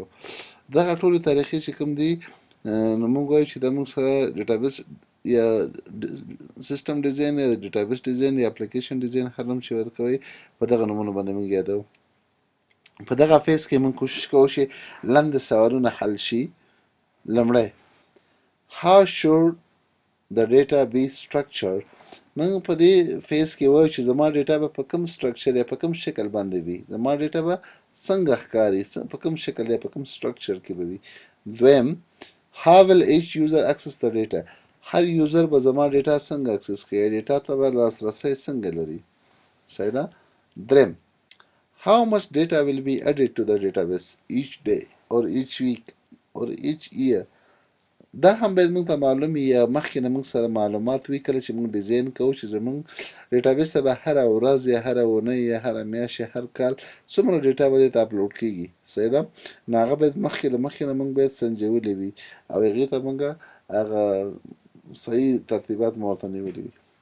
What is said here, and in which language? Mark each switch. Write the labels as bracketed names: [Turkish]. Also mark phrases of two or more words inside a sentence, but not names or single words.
[Pashto] دغه ټولې طریقې چې کوم دي نو موږ وایو چې دا موږ سره ډیټابیس یا [English] system design [Pashto] یا [English] database design [Pashto] یا [English] application design [Pashto] هر نوم چې ورکوئ په دغه نومونو باندې موږ یادوو. په دغه فیز کې موږ کوشش کوو چې لاندې سوالونه حل شي. [English] لومړی how should the data be structured. [Pashto] موږ په دې فیز کې وایو چې زما ډیټا به په کوم سټرکچر یا په کوم شکل باندې وي، زما ډیټا به څنګه ښکاري، په کوم شکل یا په کوم سټرکچر کې به وي. [English] دویم how will each user access the data. [Pashto] هر یوزر به زما ډیټا څنګه اکسس کوي، ډیټا ته به لاسرسی څنګه لري. صحیح ده. [English] دریم how much data will be added to the database each day or each week or each year. [Pashto] دا هم باید موږ ته معلوم وي یا مخکې نه موږ سره معلومات وي کله چې موږ ډیزاین کوو چې زموږ ډیټابیس ته به هره ورځ یا هره اونۍ یا هره میاشت یا هر کال څومره ډیټا به دې ته اپلوډ کېږي. صحیح ده. نو هغه باید مخکې نه موږ باید سنجولي وي او هغې ته موږ هغه صحیح ترتیبات مو ورته نیولي وي.